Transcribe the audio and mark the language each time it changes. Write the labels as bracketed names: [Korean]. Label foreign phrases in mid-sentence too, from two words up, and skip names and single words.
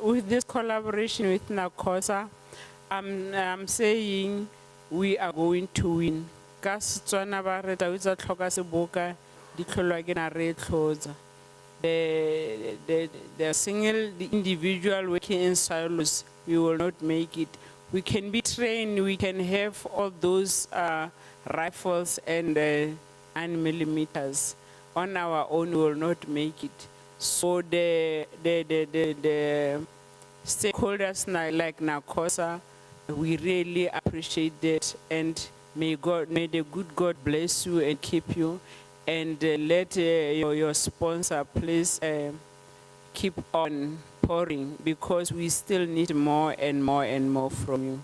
[English] With this collaboration with NACOSA, I'm saying we are going to win. [Tswana] Ka Setswana ba re tau tsa tlhoka seboka di tlholwa ke nare e tlhotsa. [English] The single, the individual working in silos, we will not make it. We can be trained, we can have all those rifles and 9mm. On our own, we will not make it. So the stakeholders like NACOSA, we really appreciate that, and may the good God bless you and keep you, and let your sponsor please keep on pouring, because we still need more and more and more from you.